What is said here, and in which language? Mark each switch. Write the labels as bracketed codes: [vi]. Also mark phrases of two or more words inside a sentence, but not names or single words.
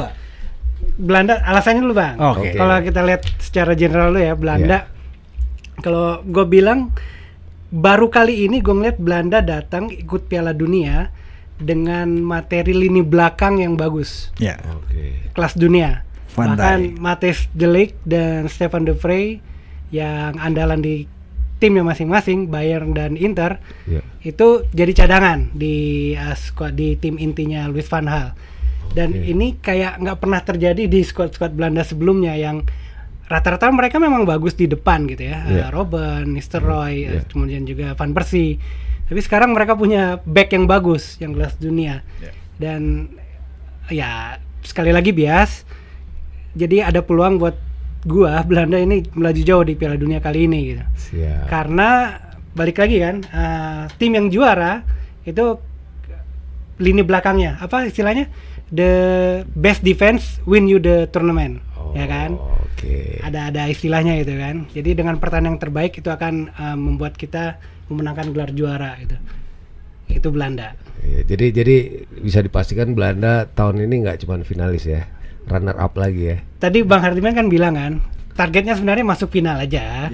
[id] Belanda, alasannya dulu Bang. Oke. Kalau kita lihat secara general dulu ya, Belanda. Kalau gue bilang baru kali ini gue ngeliat Belanda datang ikut Piala Dunia dengan materi lini belakang yang bagus, Ya. Oke. kelas dunia. Van Bahkan Dijk. Matthijs de Ligt dan Stefan de Vrij yang andalan di timnya masing-masing, Bayern dan Inter, Iya. itu jadi cadangan di squad di tim intinya Louis van Gaal. Dan Oke. ini kayak nggak pernah terjadi di squad-squad Belanda sebelumnya yang rata-rata mereka memang bagus di depan gitu ya. Iya. Robben, Nistelrooy, Iya. kemudian juga Van Persie. Tapi sekarang mereka punya back yang bagus, yang kelas dunia. Iya. Dan ya sekali lagi bias. Jadi ada peluang buat gua Belanda ini melaju jauh di Piala Dunia kali ini gitu. Siap. Karena balik lagi kan, tim yang juara itu lini belakangnya apa istilahnya, [en] the best defense win you the tournament, [id] ya kan? Oke. Ada istilahnya gitu kan. Jadi dengan pertahanan yang terbaik itu akan membuat kita memenangkan gelar juara gitu. Itu Belanda. Iya, jadi bisa dipastikan Belanda tahun ini nggak cuma finalis ya, runner up lagi ya. Tadi Bang Hardiman kan bilang kan, targetnya sebenarnya masuk final aja.